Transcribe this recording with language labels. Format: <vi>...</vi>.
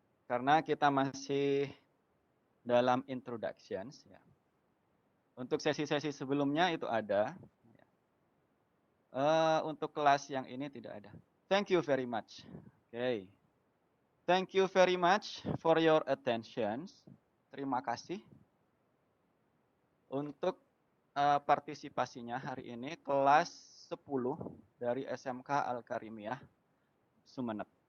<id>Karena kita masih dalam introductions, ya. Untuk sesi-sesi sebelumnya itu ada. Untuk kelas yang ini tidak ada.</id> <en>Thank you very much. Okay. Thank you very much for your attention.</en> <id>Terima kasih untuk partisipasinya hari ini kelas 10 dari SMK Al-Karimiyah Sumeneb.</id>